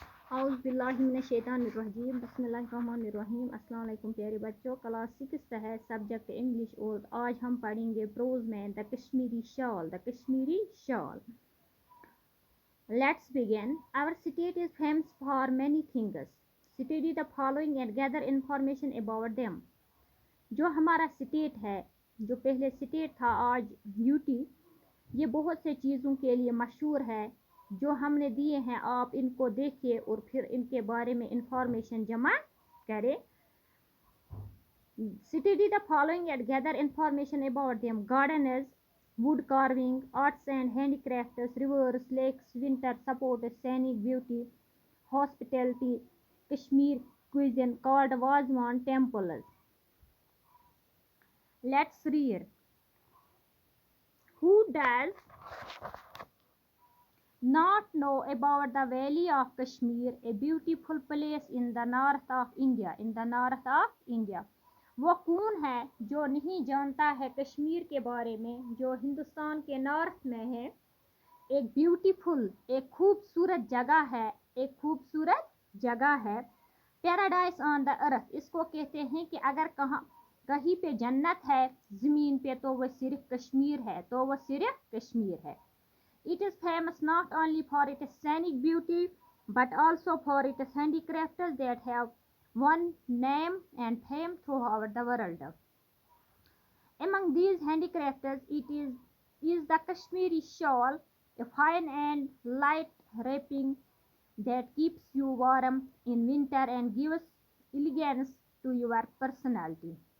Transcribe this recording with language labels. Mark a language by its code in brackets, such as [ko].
[ur] اعوذ باللہ من الشیطان الرجیم بسم اللہ الرحمن الرحیم السلام علیکم پیارے بچوں. کلاس 6 ہے, سبجیکٹ انگلش, اور آج ہم پڑھیں گے پروز میں دا کشمیری شال. [en] The Kashmiri shawl. Let's begin. Our state is famous for many things. Study the following and gather information about them. [ur] جو ہمارا اسٹیٹ ہے, جو پہلے اسٹیٹ تھا آج یوٹی, یہ بہت سے چیزوں کے لیے مشہور ہے. جو ہم نے دیے ہیں آپ ان کو دیکھیے اور پھر ان کے بارے میں انفارمیشن جمع کریں. [en] Study the following and gather information about them. Gardens, wood carving, arts and handicrafts, rivers, lakes, winter sports, scenic beauty, hospitality, Kashmir cuisine called Wazwan temples. Let's read. Who does not know about the Valley of Kashmir, a beautiful place in the north of India. In the north of India. [ur] وہ کون ہے جو نہیں جانتا ہے کشمیر کے بارے میں, جو ہندوستان کے نارتھ میں ہے. ایک بیوٹیفل, ایک خوبصورت جگہ ہے, ایک خوبصورت جگہ ہے. [en] paradise on the earth, [ur] اس کو کہتے ہیں کہ اگر کہیں پہ جنت ہے زمین پہ تو وہ صرف کشمیر ہے, تو وہ صرف کشمیر ہے. [en] It is famous not only for its scenic beauty but also for its handicrafts that have won name and fame throughout the world. Among these handicrafts, it is the Kashmiri shawl, a fine and light wrapping that keeps you warm in winter and gives elegance to your personality.